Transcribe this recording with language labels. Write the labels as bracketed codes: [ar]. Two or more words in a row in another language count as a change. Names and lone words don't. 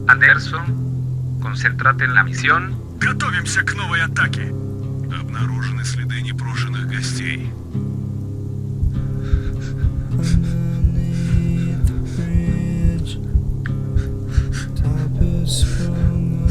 [es] Пирсон, concéntrate en la misión. [ru] Готовимся к новой атаке. Обнаружены следы непрошенных гостей. [en] Top is from